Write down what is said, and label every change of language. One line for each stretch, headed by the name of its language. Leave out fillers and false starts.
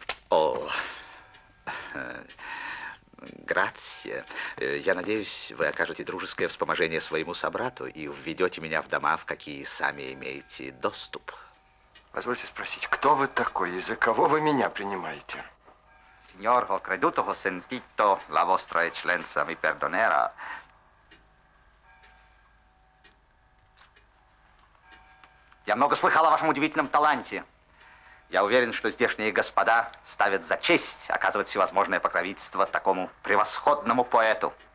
Italian: О, грация.
Russian: Я надеюсь, вы окажете дружеское вспоможение своему собрату и введете меня в дома, в какие сами имеете доступ. Позвольте спросить, кто вы такой и за кого вы меня принимаете?
Italian: Signor, ho creduto, ho sentito, la vostra eccellenza mi perdonerà.
Russian: Я много слыхал о вашем удивительном таланте. Я уверен, что здешние господа ставят за честь оказывать всевозможное покровительство такому превосходному поэту.